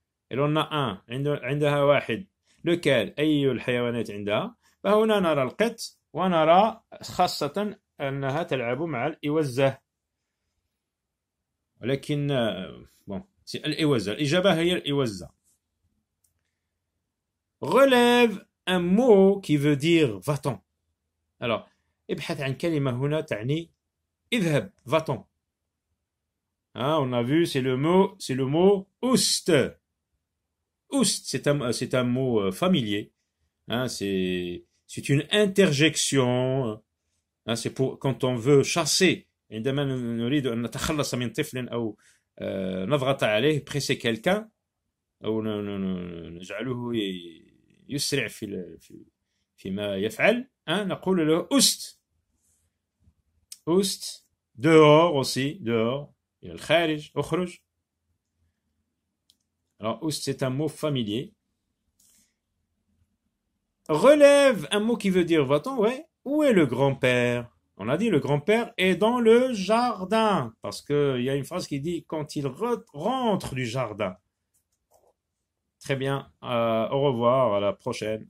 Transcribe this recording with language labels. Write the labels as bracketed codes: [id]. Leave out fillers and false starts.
[fr] Et on a un [ar] عندها واحد lequel أي الحيوانات عندها فهنا نرى القط ونرى خاصة أنها تلعب مع الإوزة ولكن الإوزة الإجابة هي الإوزة. [fr] relève un mot qui veut dire va-t'en. [ar] Alors ابحث عن كلمة هنا تعني اذهب va-t'en. [fr] On a vu c'est le mot oust. Oust c'est un mot familier. C'est une interjection. C'est pour quand on veut chasser. [ar] عندما نريد أن نتخلص من طفل أو نضغط عليه [fr] presser quelqu'un [ar] أو نجعله يسرع فيما يفعل نقول له أست. أست [fr] dehors aussi dehors [ar] إلى الخارج أخرج. [fr] Alors Oust c'est un mot familier. Relève un mot qui veut dire va-t'en. Ouais. Où est le grand-père? On a dit le grand-père est dans le jardin parce que il y a une phrase qui dit quand il rentre du jardin. Très bien, au revoir, à la prochaine.